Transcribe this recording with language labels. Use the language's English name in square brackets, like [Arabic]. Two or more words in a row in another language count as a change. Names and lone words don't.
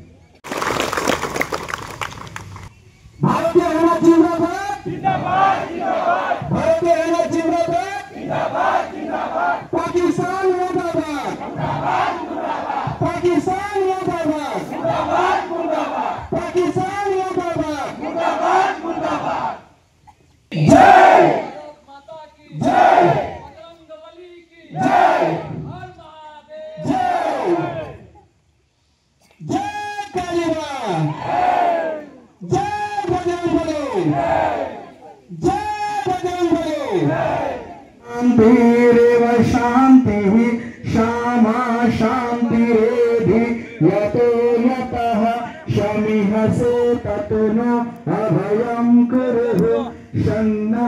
[Assamese] ভাৰতীয় সেনা জিন্দাবাদ জিন্দাবাদ জিন্দাবাদ, ভাৰতীয় সেনা জিন্দাবাদ জিন্দাবাদ জিন্দাবাদ, পাকিস্তান মুৰ্দাবাদ মুৰ্দাবাদ মুৰ্দাবাদ, পাকিস্তান মুৰ্দাবাদ মুৰ্দাবাদ মুৰ্দাবাদ, পাকিস্তান মুৰ্দাবাদ মুৰ্দাবাদ মুৰ্দাবাদ। [Hindi] जय माता की जय, बजरंगबली की जय, हर महादेव जय, जय कालीमा जय बजरंगबली, जय बजरंगबली। [Sanskrit] शांतिरेव शांतिः क्षमा शांतिरेधि यतो यतः शमिहसे ततो न अभयं कुरु